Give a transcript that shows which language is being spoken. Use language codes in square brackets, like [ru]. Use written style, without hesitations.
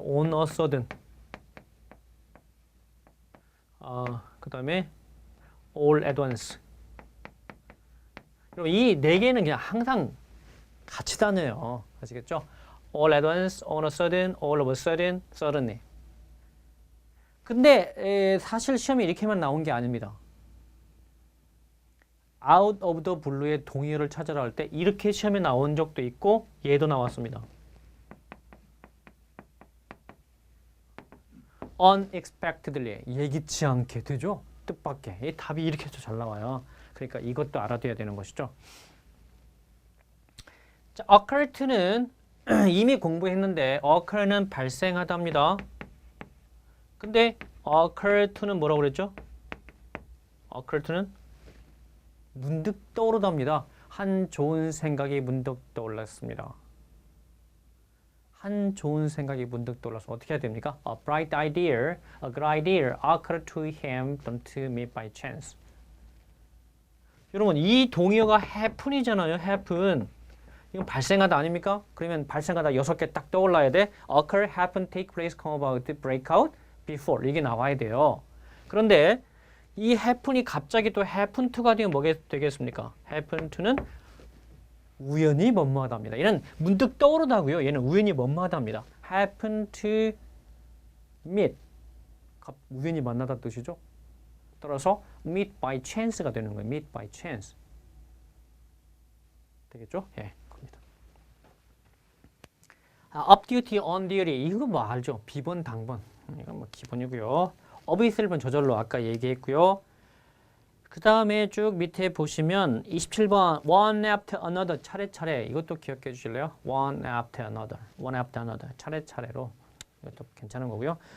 [en] on a sudden 그 다음에 all at once [ko] 그럼 이 네 개는 그냥 항상 같이 다녀요. 아시겠죠? [en] all at once, on a sudden, all of a sudden, suddenly. [ko] 근데 사실 시험에 이렇게만 나온 게 아닙니다. out of the blue의 동의어를 찾으라 할 때 이렇게 시험에 나온 적도 있고 얘도 나왔습니다. unexpectedly 예기치 않게 되죠. 뜻밖의 이 답이 이렇게 해서 잘 나와요. 그러니까 이것도 알아둬야 되는 것이죠. 자, occur to는 이미 공부했는데 occur는 발생하답니다. 근데 occur to는 뭐라고 그랬죠? occur to는 문득 떠오르답니다. 한 좋은 생각이 문득 떠올랐습니다. 한 좋은 생각이 문득 떠올라서 어떻게 해야 됩니까? [en] A bright idea, a good idea occurred to him, don't to me by chance. [ko] 여러분 이 동의어가 happen이잖아요. [en] happen. [ko] 이건 발생하다 아닙니까? 그러면 발생하다 6개 딱 떠올라야 돼. [en] occur, happen, take place, come about, break out, before 이게 나와야 돼요. [ko] 그런데 이 happen이 갑자기 또 happen to가 되면 뭐가 되겠습니까? happen to는 우연히 뭐뭐하답니다. 얘는 문득 떠오르다고요. 얘는 우연히 뭐뭐하답니다. [en] happen to meet [ko] 우연히 만나다 뜻이죠. 따라서 [en] meet by chance [ko] 가 되는 거예요. [en] meet by chance 되겠죠? [ko] 예, 그겁니다. [en] up duty, on duty [ko] 이거 뭐 알죠? 비번, 당번 이건 뭐 기본이고요. of 있을 번 저절로 아까 얘기했고요. 그 다음에 쭉 밑에 보시면 27번 one after another 차례차례 이것도 기억해 주실래요? one after another 차례차례로 이것도 괜찮은 거고요.